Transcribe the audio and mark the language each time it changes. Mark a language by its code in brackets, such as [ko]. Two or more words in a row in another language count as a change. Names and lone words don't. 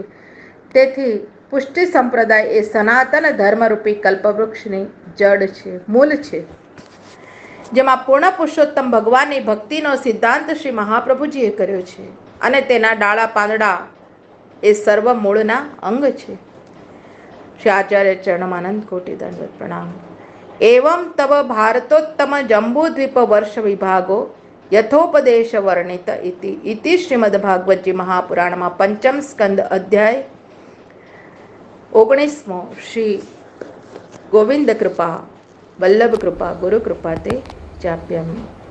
[gu] તેથી પુષ્ટિ સંપ્રદાય એ સનાતન ધર્મરૂપી કલ્પવૃક્ષની જડ છે, મૂળ છે, જેમાં પૂર્ણ પુરુષોત્તમ ભગવાનની ભક્તિનો સિદ્ધાંત શ્રી મહાપ્રભુજીએ કર્યો છે અને તેના ડાળા પાંદડા એ સર્વ મૂળના અંગ છે. શ્રી આચાર્ય ચરણમાં અનંત કોટી દંડવત પ્રણામ. [sa] एवं तव भारतोत्तम जम्बूद्वीप वर्ष विभागो यथोपदेश वर्णित इति [hi] श्रीमद्भागवत जी महापुराण में पंचम स्कंद अध्याय [sa] 19 श्री गोविंद कृपा वल्लभ कृपा गुरु कृपा ते चाप्यामि।